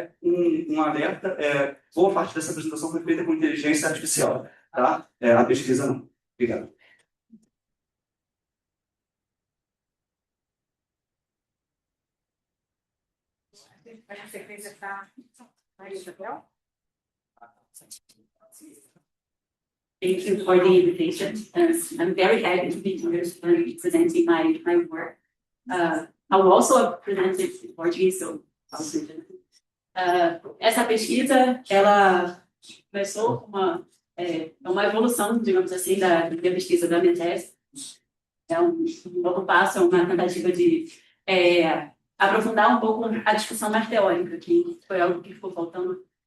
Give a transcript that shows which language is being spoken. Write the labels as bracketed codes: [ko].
[pt] Um alerta: boa parte dessa apresentação foi feita com inteligência artificial, tá? A pesquisa não. Obrigado. A sequência está Maria Isabel. [en] Thank you for the invitation. I'm very happy to be here and presenting my work. I will also present it in Portuguese, so I'll present it. [pt] Essa pesquisa, ela começou com uma evolução, digamos assim, da pesquisa da minha tese. É um novo passo, é uma tentativa de aprofundar um pouco a discussão mais teórica, que foi algo que ficou faltando.